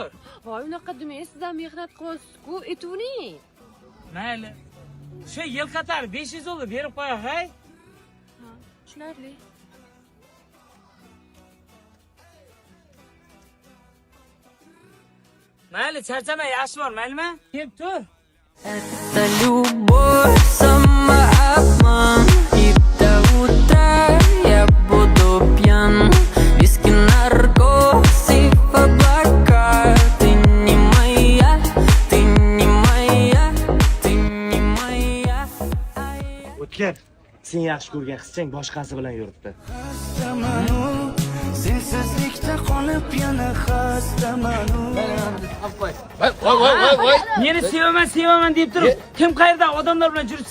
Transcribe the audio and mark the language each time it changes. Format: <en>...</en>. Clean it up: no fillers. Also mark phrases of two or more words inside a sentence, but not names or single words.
<uz>Voy, unaqa demang, sizdan mehnat qilyapsiz-ku, aytavering. Mayli. Shu yil qatar 500 dollar berib qo'yay, hay. Ha, tushunarli. Mayli, charchamay, yaxshi bor, maylimi? Kelib tur.</uz> <ru>Это любовь, самообман. И до утра я буду пьян. Виски, наркоз и в облака. Ты не моя, ты не моя, ты не моя.</ru> <uz>O'tkir, sen yaxshi ko'rgan qizchang boshqasi bilan yuribdi. Sensizlikda qolib yana xastaman. Voy. Meni sevaman deb turib, kim qayerda odamlar bilan yuribsanmi?</uz>